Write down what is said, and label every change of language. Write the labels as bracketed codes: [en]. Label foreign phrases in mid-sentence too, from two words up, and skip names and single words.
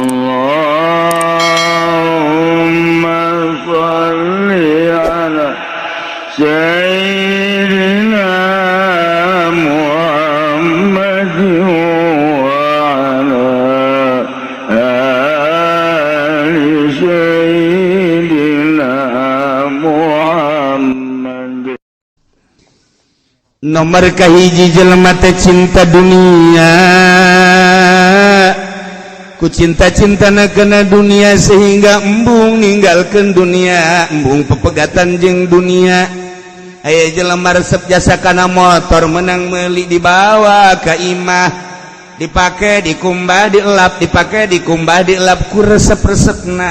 [ar] اللهم صل على سيدنا محمد وعلى آل سيدنا محمد. [su] Nomor kahiji jelema teh cinta dunia, ku cinta-cintana kena dunia sehingga embung ninggalkeun dunia, embung pepegatan jeung dunia. Aya jelema resep jasa kana motor menang meuli dibawa ka imah, dipake dikumbah dielap, dipake dikumbah dielap ku resep-resepna.